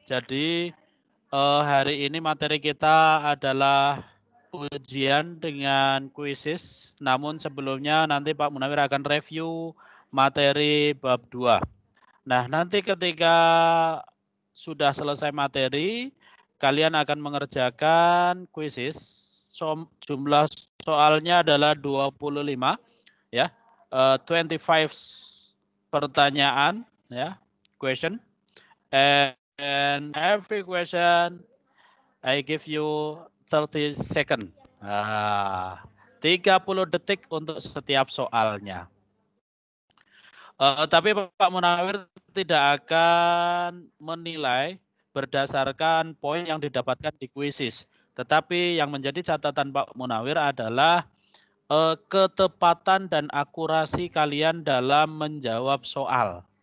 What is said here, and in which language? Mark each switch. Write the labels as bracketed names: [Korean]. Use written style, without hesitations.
[Indonesian] Jadi hari ini materi kita adalah ujian dengan kuisis, namun sebelumnya nanti Pak Munawir akan review materi bab 2. Nah, nanti ketika sudah selesai materi, kalian akan mengerjakan kuisis. Jumlah soalnya adalah 25 ya. 25 pertanyaan ya, question. [English] And every question I give you 30 second. [Indonesian] 30 detik untuk setiap soalnya. Tapi Pak Munawir tidak akan menilai berdasarkan poin yang didapatkan di kuisis. Tetapi yang menjadi catatan Pak Munawir adalah ketepatan dan akurasi kalian dalam menjawab soal.